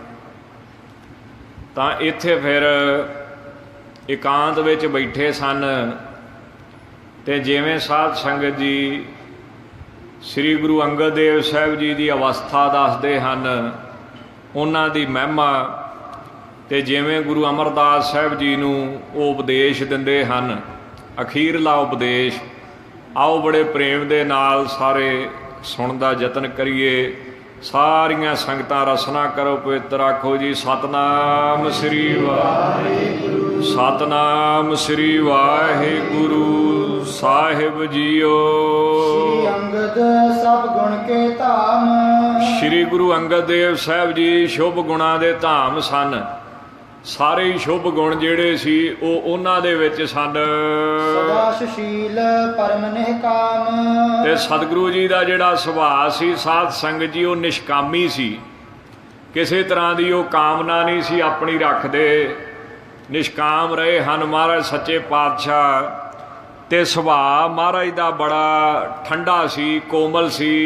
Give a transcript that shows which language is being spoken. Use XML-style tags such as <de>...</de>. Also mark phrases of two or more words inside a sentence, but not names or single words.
<pa>ਤਾਂ ਇੱਥੇ ਫਿਰ ਇਕਾਂਤ ਵਿੱਚ ਬੈਠੇ ਸਨ ਅਤੇ ਜਿਵੇਂ ਸਾਧ ਸੰਗਤ ਜੀ ਸ੍ਰੀ ਗੁਰੂ ਅੰਗਦ ਦੇਵ ਸਾਹਿਬ ਜੀ ਦੀ ਅਵਸਥਾ ਦੱਸਦੇ ਹਨ, ਉਹਨਾਂ ਦੀ ਮਹਿਮਾ, ਅਤੇ ਜਿਵੇਂ ਗੁਰੂ ਅਮਰਦਾਸ ਸਾਹਿਬ ਜੀ ਨੂੰ ਉਹ ਉਪਦੇਸ਼ ਦਿੰਦੇ ਹਨ, ਅਖੀਰਲਾ ਉਪਦੇਸ਼, ਆਓ ਬੜੇ ਪ੍ਰੇਮ ਦੇ ਨਾਲ ਸਾਰੇ ਸੁਣਨ ਦਾ ਯਤਨ ਕਰੀਏ। ਸਾਰੀਆਂ ਸੰਗਤਾਂ ਰਸਨਾ ਕਰੋ ਪਵਿੱਤਰ ਆਖੋ ਜੀ ਸਤਨਾਮ ਸ੍ਰੀ ਵਾਹਿਗੁਰੂ ਸਤਨਾਮ ਸ੍ਰੀ ਵਾਹਿਗੁਰੂ ਸਾਹਿਬ ਜੀਓ।</pa> <bra>श्री अंगद सब गुण के धाम।</bra> <pa>ਸ਼੍ਰੀ ਗੁਰੂ ਅੰਗਦ ਦੇਵ ਸਾਹਿਬ ਜੀ ਸ਼ੁਭ ਗੁਣਾਂ ਦੇ ਧਾਮ ਸਨ। ਸਾਰੇ ਹੀ ਸ਼ੁਭ ਗੁਣ ਜਿਹੜੇ ਸੀ ਉਹ ਉਹਨਾਂ ਦੇ ਵਿੱਚ ਸਨ।</pa> <bra>सदा सुशील परम नेह काम।</bra> <pa>ਤੇ ਸਤਿਗੁਰੂ ਜੀ ਦਾ ਜਿਹੜਾ ਸੁਭਾਅ ਸੀ ਸਾਧ ਸੰਗਤ ਜੀ ਉਹ ਨਿਸ਼ਕਾਮੀ ਸੀ, ਕਿਸੇ ਤਰ੍ਹਾਂ ਦੀ ਉਹ ਕਾਮਨਾ ਨਹੀਂ ਸੀ ਆਪਣੀ ਰੱਖਦੇ, ਨਿਸ਼ਕਾਮ ਰਹੇ ਹਨ ਮਹਾਰਾਜ ਸੱਚੇ ਪਾਤਸ਼ਾਹ। ਤੇ ਸੁਭਾਅ ਮਹਾਰਾਜ ਦਾ ਬੜਾ ਠੰਡਾ ਸੀ, ਕੋਮਲ ਸੀ।</pa>